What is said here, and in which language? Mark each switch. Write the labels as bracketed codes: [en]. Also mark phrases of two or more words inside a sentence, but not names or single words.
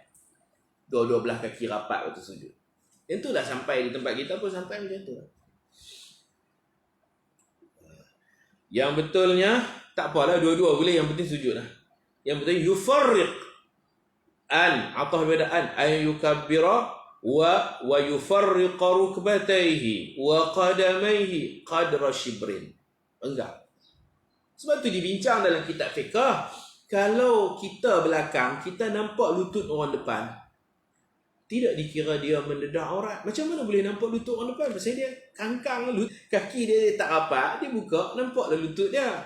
[ms] Dua belah kaki rapat waktu sujud. Yang tu dah sampai di tempat kita pun sampai macam tu. Yang betulnya tak apalah, dua-dua boleh, yang penting sujud lah. Yang penting yufarriq atau bedaan [ar] يكبر ويفرق ركبتيه وقدميه قدر شبر. [ms] Enggak. Sebab tu dibincang dalam kitab fiqh, kalau kita belakang, kita nampak lutut orang depan, tidak dikira dia mendedah aurat. Macam mana boleh nampak lutut orang depan? Pasal dia kangkang, kaki dia tak rapat, dia buka, nampaklah lutut dia.